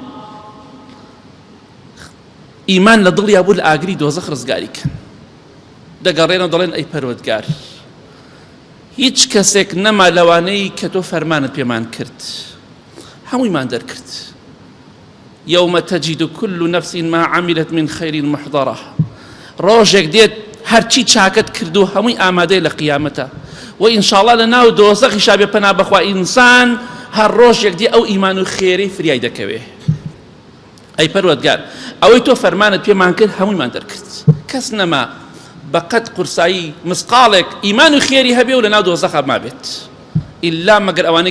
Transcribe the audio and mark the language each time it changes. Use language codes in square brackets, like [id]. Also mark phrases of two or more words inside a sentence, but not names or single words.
[ckb] ئیمان لە دڵیا بوو لە ئاگری دۆزەخ ڕزگاری کەن دەگەڕێنەوە دەڵێن ئەی پەروەردگار هیچ کەسێک نەما لەوانەی کە تۆ فەرمانت پێمان کرد هەموویمان دەرکرد [ar] یومە تەجید كل نفس ما عملت من خير محضرة [ckb] ڕۆژێک دێت هەرچی چاکت کردو هەمووی ئامادەی لە قیامەتە و ئینشاءالله لە ناو دۆزەخی شابێ پەنا بەخوا ئینسان هەر ڕۆژێک دێ ئەو ئیمان و خێرەی فریای دەکەوێ ئەی پەروەردگار ئەوەی تۆ فەرمانت پێمان کرد هەموویمان دەرکرد کەس نەما بەقەد قورسایی مسقاڵێک ئیمان و خێری هەبێ و لە ناو دۆزەخا مابێت ئیلا مەگەر ئەوانەی